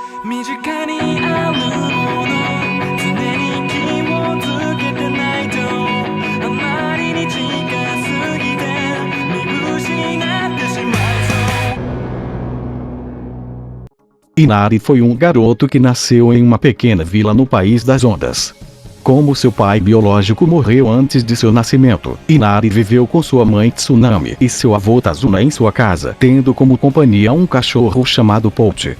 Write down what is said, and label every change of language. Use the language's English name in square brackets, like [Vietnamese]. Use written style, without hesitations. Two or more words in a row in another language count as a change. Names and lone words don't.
[Japanese] 身近にあるもの常に気をつけてないとあまりに近すぎて見失ってしまいそう。 [Portuguese] Inari foi um garoto que nasceu em uma pequena vila no país das ondas. Como seu pai biológico morreu antes de seu nascimento, Inari viveu com sua mãe Tsunami e seu avô Tazuna em sua casa, tendo como companhia um cachorro chamado Pochi.